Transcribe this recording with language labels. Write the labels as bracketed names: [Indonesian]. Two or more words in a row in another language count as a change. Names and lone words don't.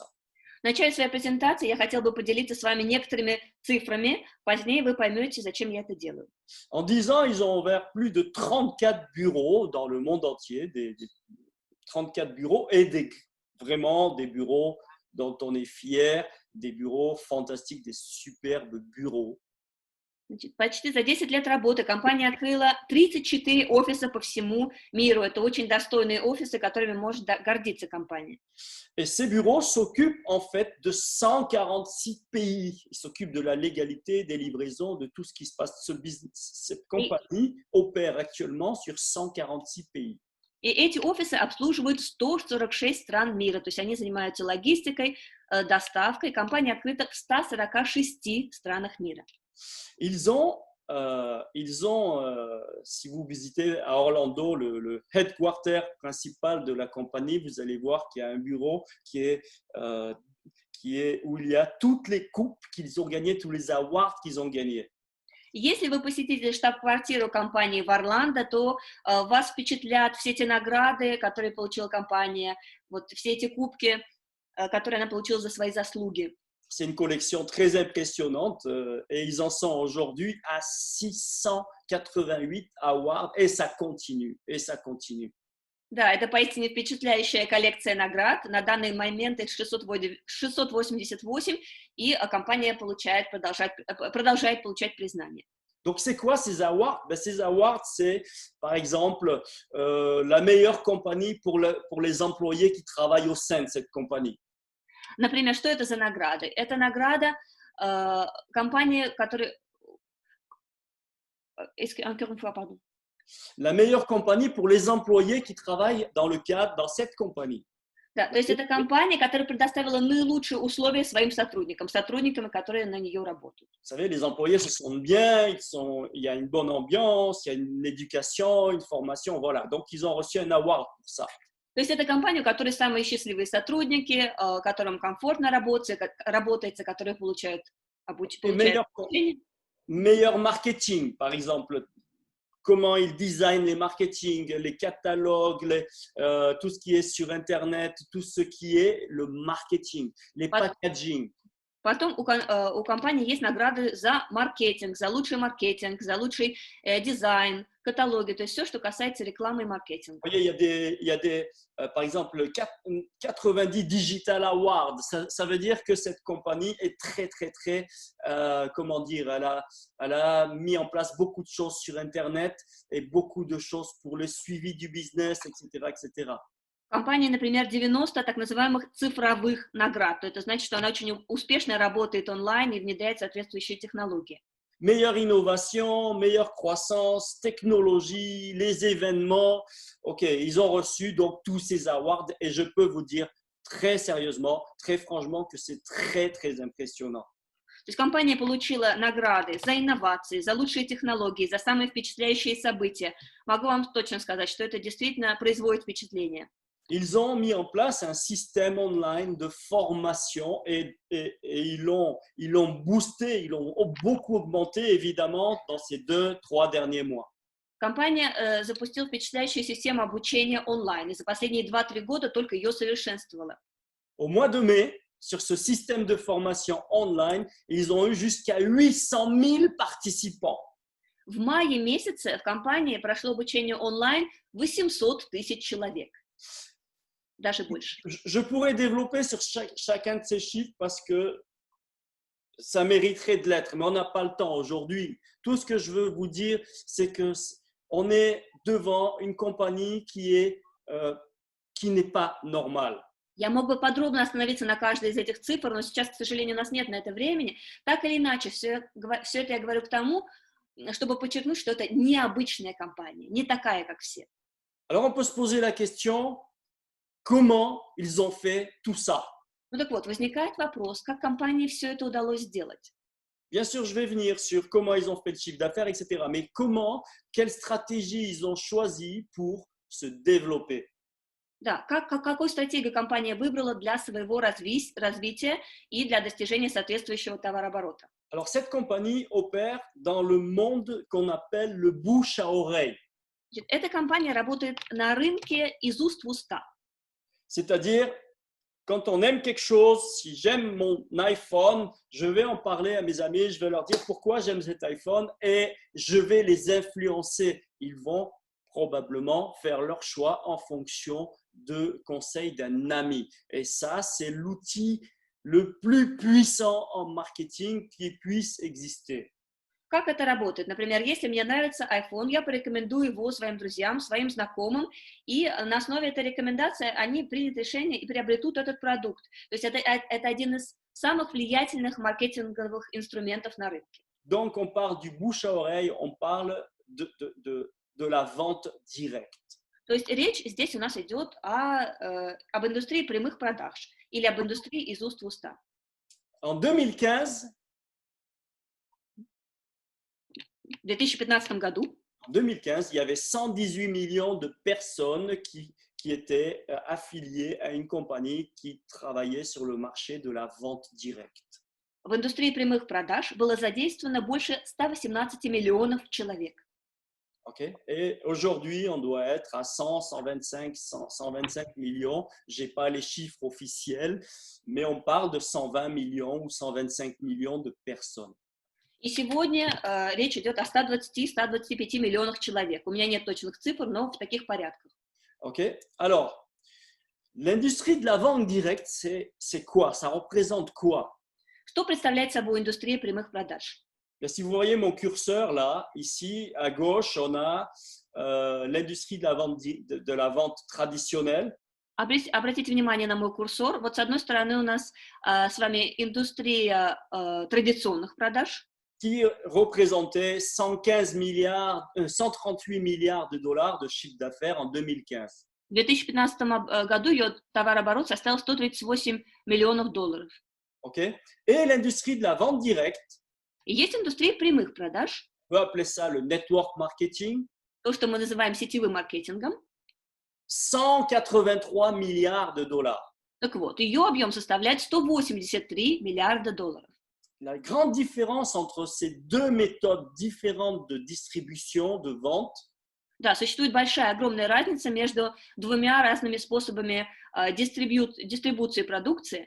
[Russian] В начале своей презентации я хотела бы поделиться с вами некоторыми цифрами. Позднее вы поймете, зачем я это делаю. [French] En 10 ans, ils ont ouvert plus de 34 bureaux dans le monde entier, des 34 bureaux et vraiment des bureaux dont on est fier, des bureaux fantastiques, des superbes bureaux. [Russian] Значит, почти за 10 лет работы компания открыла 34 офиса по всему миру. Это очень достойные офисы, которыми может гордиться компания. [French] Et ces bureaux s'occupent en fait de 146 pays. Ils s'occupent de la légalité, des livraisons, de tout ce qui se passe. Cette compagnie opère actuellement sur 146 pays. [Russian] И эти офисы обслуживают 146 стран мира, то есть они занимаются логистикой, доставкой. Компания открыта в 146 странах мира. [French] Ils ont, si vous visitez à Orlando le headquarter principal de la compagnie, vous allez voir qu'il y a un bureau euh, où il y a toutes les coupes qu'ils ont gagnées, tous les awards qu'ils ont gagnés. [Russian] Если вы посетите штаб-квартиру компании в Орландо, то вас впечатлят все те награды, которые получила компания, вот все эти кубки, которые она получила за свои заслуги. [French] C'est une collection très impressionnante et ils en sont aujourd'hui à 688 awards et ça continue, et ça continue. [Russian] Да, это поистине впечатляющая коллекция наград. На данный момент их 688, и компания продолжает получать признание. [French] Donc, c'est quoi ces awards? Ben, ces awards, c'est par exemple la meilleure compagnie pour les employés qui travaillent au sein de cette compagnie. [Russian] Например, что это за награды? Это награда компании, которая... [French] Encore une fois, pardon. La meilleure compagnie pour les employés qui travaillent dans cette compagnie. [Russian] Да, то есть это компания, которая предоставила наилучшие условия своим сотрудникам, которые на нее работают. [French] Vous savez, les employés se sentent bien, il y a une bonne ambiance, il y a une éducation, une formation, voilà. Donc, ils ont reçu un award pour ça. [Russian] То есть это компания, у которой самые счастливые сотрудники, которым комфортно работается, которые получают обучение. [French] Meilleur marketing, par exemple. Comment ils designent les marketing, les catalogues, tout ce qui est sur Internet, tout ce qui est le marketing, les packaging. [Russian] Потом у компании есть награды за маркетинг, за лучший дизайн, каталоги, то есть все, что касается рекламы и маркетинга. [French] Il y a par exemple, 90 [English] Digital Awards. [French] Ça veut dire que cette compagnie est très, comment dire, elle a mis en place beaucoup de choses sur Internet et beaucoup de choses pour le suivi du business, etc., etc. [Russian] Компания, например, 90 так называемых цифровых наград. Это значит, что она очень успешно работает онлайн и внедряет соответствующие технологии. [French] Meilleure innovation, meilleure croissance, technologie, les événements. OK, ils ont reçu donc tous ces awards et je peux vous dire très sérieusement, très franchement que c'est très, très impressionnant. [Russian] То есть компания получила награды за инновации, за лучшие технологии, за самые впечатляющие события. Могу вам точно сказать, что это действительно производит впечатление. [French] Ils ont mis en place un système online de formation et ils l'ont boosté, ils l'ont beaucoup augmenté évidemment dans ces 2-3 derniers mois. [Russian] Компания запустила впечатляющую систему обучения онлайн, и за последние 2-3 года только ее совершенствовала. [French] Au mois de mai, sur ce système de formation online, ils ont eu jusqu'à 800 000 participants. [Russian] В мае месяце в компании прошло обучение онлайн 800 тысяч человек. Даже больше. [French] Je pourrais développer sur chacun de ces chiffres parce que ça mériterait de l'être, mais on n'a pas le temps aujourd'hui. Tout ce que je veux vous dire, c'est qu'on est devant une compagnie qui n'est pas normale. [Russian] Я мог бы подробно остановиться на каждой из этих цифр, но сейчас, к сожалению, у нас нет на это времени. Так или иначе, все это я говорю к тому, чтобы подчеркнуть, что это необычная компания, не такая, как все. [French] Alors on peut se poser la question, comment ils ont fait tout ça? [Russian] Ну так вот, возникает вопрос, как компании все это удалось сделать? [French] Bien sûr, je vais venir sur comment ils ont fait le chiffre d'affaires, etc. Mais quelle stratégie ils ont choisi pour se développer? [Russian] Да, какую стратегию компания выбрала для своего развития и для достижения соответствующего товарооборота? [French] Alors, cette compagnie opère dans le monde qu'on appelle le bouche à oreille. [Russian] Эта компания работает на рынке из уст в уста. [French] C'est-à-dire, quand on aime quelque chose, si j'aime mon iPhone, je vais en parler à mes amis, je vais leur dire pourquoi j'aime cet iPhone et je vais les influencer. Ils vont probablement faire leur choix en fonction de conseils d'un ami. Et ça, c'est l'outil le plus puissant en marketing qui puisse exister. [Russian] Как это работает? Например, если мне нравится iPhone, я порекомендую его своим друзьям, своим знакомым, и на основе этой рекомендации они примут решение и приобретут этот продукт. То есть это один из самых влиятельных маркетинговых инструментов на рынке. [French] Donc, on parle du bouche à oreille, on parle de la vente directe. [Russian] То есть речь здесь у нас идет об индустрии прямых продаж или об индустрии из уст в уста. [French] En 2015, [Russian] В 2015 году [French] il y avait 118 millions de personnes qui étaient affiliées à une compagnie qui travaillait sur le marché de la vente directe. [Russian] в индустрии прямых продаж было задействовано больше 118 миллионов человек. [French] Okay? Et aujourd'hui, on doit être à 125 millions. Je n'ai pas les chiffres officiels, mais on parle de 120 millions ou 125 millions de personnes. [Russian] И сегодня речь идет о 120-125 миллионах человек. У меня нет точных цифр, но в таких порядках. [French] Okay? Alors, l'industrie de la vente directe, c'est quoi? Ça représente quoi? [Russian] Что представляет собой индустрия прямых продаж? [French] Si vous voyez mon curseur là, ici à gauche, on a l'industrie de la vente traditionnelle. [Russian] Обратите внимание на мой курсор. Вот с одной стороны у нас с вами индустрия традиционных продаж, [French] qui représentait 138 milliards de dollars de chiffre d'affaires en 2015. [Russian] В 2015 году ее товарооборот составил 138 миллионов долларов. [French] Okay? Et l'industrie de la vente directe, [Russian] И есть индустрия прямых продаж, [French] on peut appeler ça le [English] network marketing, [Russian] то, что мы называем сетевым маркетингом. [French] 183 milliards de dollars. [Russian] Так вот, ее объем составляет 183 миллиарда долларов. [French] La grande différence entre ces deux méthodes différentes de distribution, de vente, [Russian] Да, существует большая, огромная разница между двумя разными способами дистрибуции продукции.